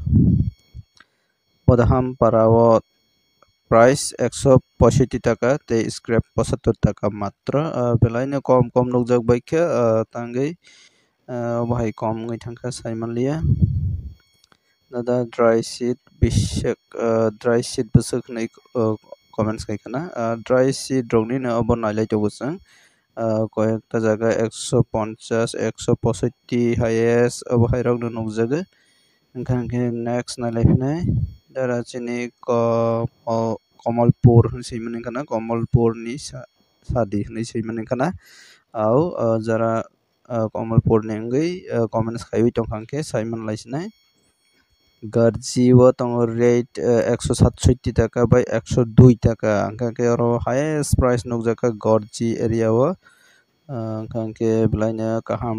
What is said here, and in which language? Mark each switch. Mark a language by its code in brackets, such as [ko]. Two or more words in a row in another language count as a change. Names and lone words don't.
[trp] podham parao price 165 taka te scrap 75 taka matra belaina kom nugjak baikha tangai bahai kom ngai thangkha saimanlia dada [en] dry sheet [trp] bishak [en] dry sheet [trp] busuk nai comments kai kana [en] dry sheet [trp] rogni na abo nailai to busang [bn] কয়েকটা জায়গায় 150 165 হাইয়েস্ট [trp] abo hai rok no nukjago hangke next nailai phinai dara chini Kamalpur hinui kana Kamalpur ni sadi hinui sui kana au jara Kamalpur ni ngai comments khai tongkhangke Simon laisinai garji o tongo rate 167 taka by 102 taka hangke aro [en] highest price [trp] nugjaka garji area o hangke belaina kaham